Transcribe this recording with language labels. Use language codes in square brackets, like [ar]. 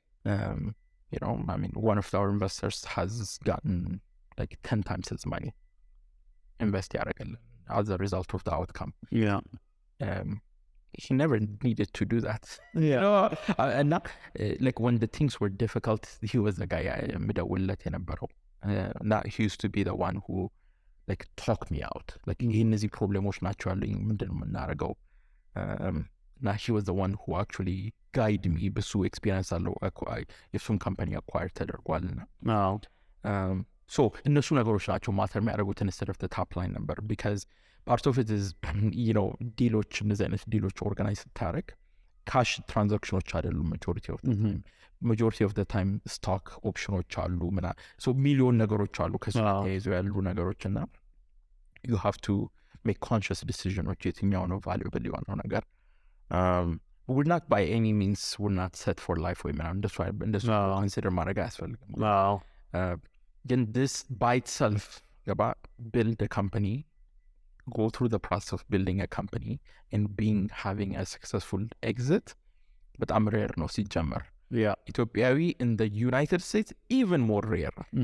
[en] You know, I mean, one of our investors has gotten like 10 times his money [am] invest ያደረገልን [en] as a result of the outcome. He never needed to do that. You know, and not, like when the things were difficult, he was the guy [am] ምደውልለት የነበረው. [en] He used to be the one who like talk me out. [am] Like እነዚህ ፕሮብሌሞች ናቸው ያሉኝ ምንድን ነው የምናደርገው? [en] He was the one who actually guide me [am] በሱ ኤክስፒሪየንስ አለው የሱን ካምፓኒ አኳየር ተደርጓልና so እነሱ ነገሮች ናቸው ማተር የሚያደርጉት [en] instead of the top line number, because part of it is you know [am] ዲሎች እነዚህ አይነት ዲሎች ኦርጋናይዝ ስታደርግ ካሽ ትራንዛክሽኖች አይደሉም [en] majority of the time [am] ስቶክ ኦፕሽኖች አሉ so ሚሊዮን ነገሮች አሉ ከሱ ተያይዘው ያሉ ነገሮች እና [en] you have to make conscious decisions [am] የትኛው ነው valuable የሆነው ነገር. [en] We're not by any means we're not set for life [am] ወይ ምናምን እንደሱ [en] consider [am] ማድረግ አያስፈልግም. [en] Then this by itself build a company, go through the process of building a company and having a successful exit, but I'm rare no [am] ሲጀመር ኢትዮጵያዊ [en] in the United States even more rare.